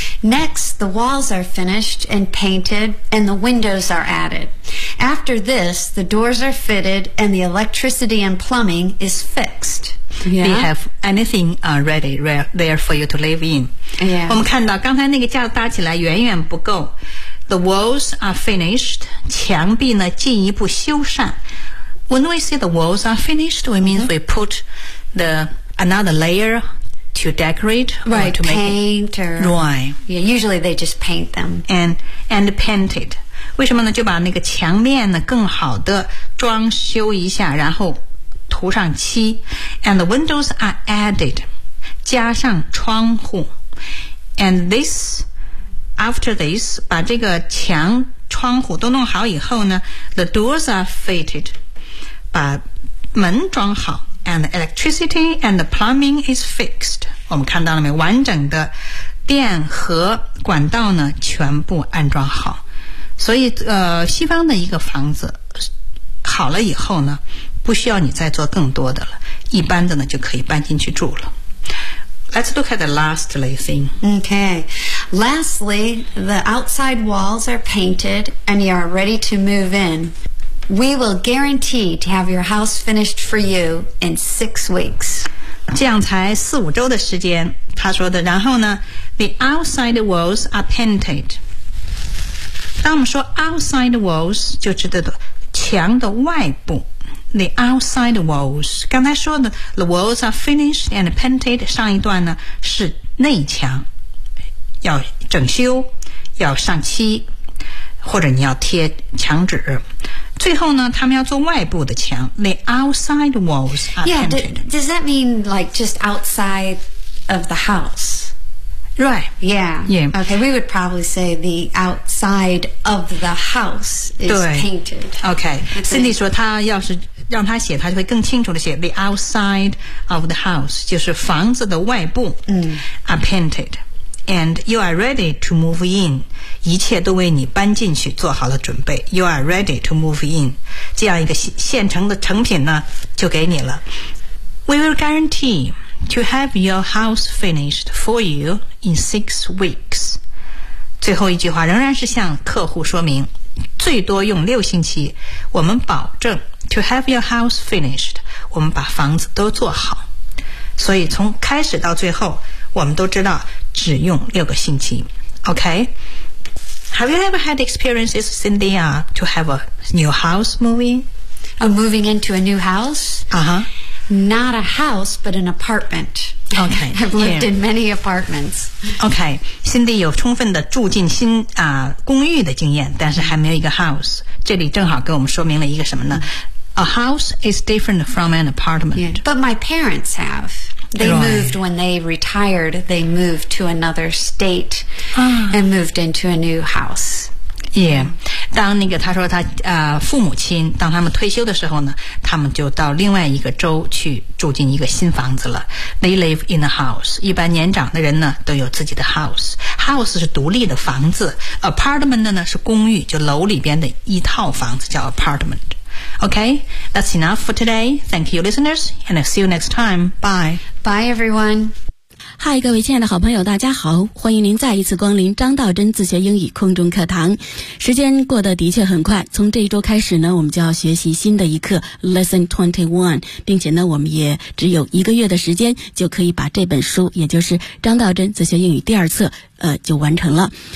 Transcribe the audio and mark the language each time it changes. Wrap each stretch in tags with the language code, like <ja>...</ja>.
<en>Next, the walls are finished and painted and the windows are added. After this, the doors are fitted and the electricity and plumbing is fixed. Yeah. They have anything ready there for you to live in. Yeah.</en> <zh>我们看到刚才那个架子搭起来远远不够。</zh> <en>The walls are finished.</en> <zh>墙壁呢进一步修缮。</zh> <en>When we say the walls are finished, we means we put another layer to decorate, right, or to paint it. Right. Yeah, usually they just paint them. And paint it.</en> <zh>为什么呢？就把那个墙面呢更好的装修一下，然后涂上漆。</zh> <en>And the windows are added.</en> <zh>加上窗户。</zh> <en>And this, after this,</en> <zh>把这个墙窗户都弄好以后呢，</zh> <en>the doors are fitted.</en> <zh>把门装好。</zh> <en>And the electricity and the plumbing is fixed.</en> <zh>我们看到了没？完整的电和管道呢，全部安装好。所以，西方的一个房子好了以后呢，不需要你再做更多的了，一般的呢就可以搬进去住了。</zh> <en>Let's look at the lastly thing. Okay. Lastly, the outside walls are painted and you are ready to move in. We will guarantee to have your house finished for you in 6 weeks.</en> <zh>这样才4-5周的时间，他说的。然后呢</zh> <en>，the outside walls are painted.</en> <zh>当我们说 outside walls， 就指的墙的外部。</zh> <en>The outside walls，</en> <zh>刚才说的</zh> <en>the walls are finished and painted，</en> <zh>上一段呢是内墙，要整修，要上漆，或者你要贴墙纸。最后呢，他们要做外部的墙 ，</zh> <en>the outside walls are painted. Yeah, does that mean like just outside of the house? Right. Yeah. Yeah. Okay, we would probably say the outside of the house is painted.</en> <zh>Okay. Cindy 说，他要是让他写，他就会更清楚的写</zh> <en>the outside of the house，</en> <zh>就是房子的外部</zh> <en>are painted, and you are ready to move in.</en> <zh>一切都为你搬进去做好了准备。</zh> <en>You are ready to move in.</en> <zh>这样一个现成的成品呢就给你了。</zh> <en>We will guarantee to have your house finished for you in 6 weeks.</en> <zh>最后一句话仍然是向客户说明最多用6星期。我们保证</zh> <en>to have your house finished,</en> <zh>我们把房子都做好。所以从开始到最后我们都知道只用6个星期。</zh> <en>OK? Have you ever had experiences, Cindy, to have a new house moving? Oh, moving into a new house? Uh-huh. Not a house, but an apartment. Okay. I've lived in many apartments.</en> <zh>Okay. Cindy 有充分的住进新公寓的经验，但是还没有一个 house. 这里正好给我们说明了一个什么呢？</zh> <en>A house is different from an apartment. Yeah. But my parents have. They moved when they retired. They moved to another state and moved into a new house. Yeah.</en> <zh>当那个他说他父母亲当他们退休的时候呢，他们就到另外一个州去住进一个新房子了。</zh> <en>They live in a house.</en> <zh>一般年长的人呢都有自己的 house. House 是独立的房子。Apartment 呢是公寓，就楼里边的一套房子叫 apartment.</zh> <en>Okay, that's enough for today. Thank you, listeners, and I'll see you next time. Bye. Bye, everyone.</en> <zh>Hi, 各位亲爱的好朋友，大家好，欢迎您再一次光临张道真自学英语空中课堂。时间过得的确很快，从这一周开始呢，我们就要学习新的一课 Lesson 21, 并且呢，我们也只有一个月的时间就可以把这本书，也就是张道真自学英语第二册就完成了。</zh>